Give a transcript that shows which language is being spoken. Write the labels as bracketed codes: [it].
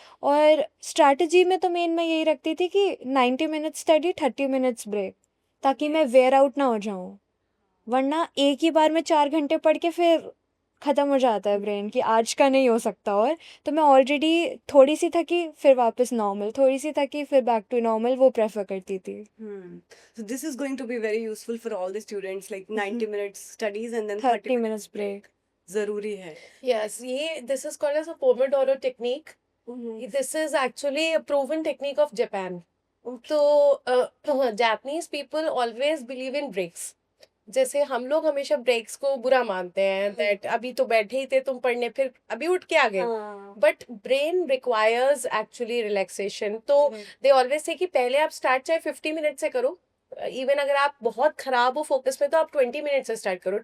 [hi] और स्ट्रैटेजी में तो मेन मैं यही रखती थी कि 90 मिनट्स स्टडी, 30 मिनट्स ब्रेक, ताकि मैं वेयर आउट ना हो जाऊँ। वरना एक ही बार में 4 घंटे पढ़ के फिर ख़त्म हो जाता है ब्रेन कि आज का नहीं हो सकता। और तो मैं ऑलरेडी थोड़ी सी थकी, फिर वापस नॉर्मल, थोड़ी सी थकी, फिर बैक टू नॉर्मल, वो प्रेफर करती थी। [en] So this is going to be very useful for all the students, like 90 minutes studies and then 30 minutes minutes break. [hi] जरूरी है। [en] Yes, this is called as a Pomodoro technique. This is actually a proven technique of Japan. So Japanese people always believe in breaks. [hi] जैसे हम लोग हमेशा breaks को बुरा मानते हैं, दैट अभी तो बैठे ही थे तुम पढ़ने, फिर अभी उठ के आ गए। [en] But brain requires actually relaxation. [hi] तो [en] they always say [hi] कि पहले आप स्टार्ट चाहे 50 मिनट से करो, इवन अगर आप बहुत खराब हो फोकस में तो आप 20 मिनट से स्टार्ट करो।